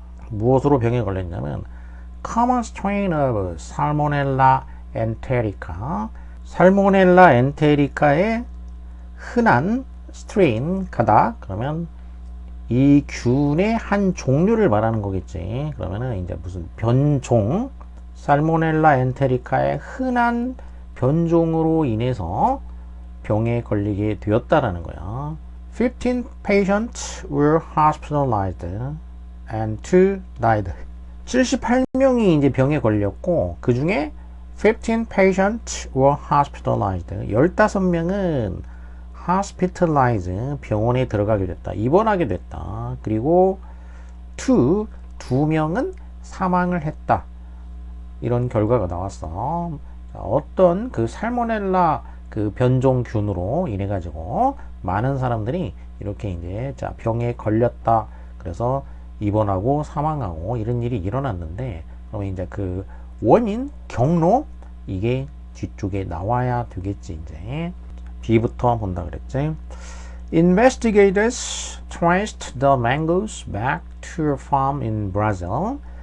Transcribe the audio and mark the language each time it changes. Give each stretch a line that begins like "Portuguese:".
Korean: 무엇으로 병에 걸렸냐면
English: common strain of Salmonella enterica,
Korean: 살모넬라 엔테리카의 흔한 strain, 가다, 그러면 이 균의 한 종류를 말하는 거겠지. 그러면은 이제 무슨 변종, 살모넬라 엔테리카의 흔한 변종으로 인해서 병에 걸리게 되었다라는 거야.
English: 15 patients were hospitalized and 2 died.
Korean: 78명이 이제 병에 걸렸고 그 중에
English: 15 patients were hospitalized.
Korean: 15명은 hospitalized, 병원에 들어가게 됐다. 입원하게 됐다. 그리고 2명은 사망을 했다. 이런 결과가 나왔어. 어떤 그 살모넬라 그 변종균으로 인해 가지고 많은 사람들이 이렇게 이제 자 병에 걸렸다. 그래서 입원하고 사망하고 이런 일이 일어났는데 그러면 이제 그 원인 경로 이게 뒤쪽에 나와야 되겠지. 이제 B부터 본다 그랬지.
English: Investigators traced the mangoes back to a farm in Brazil.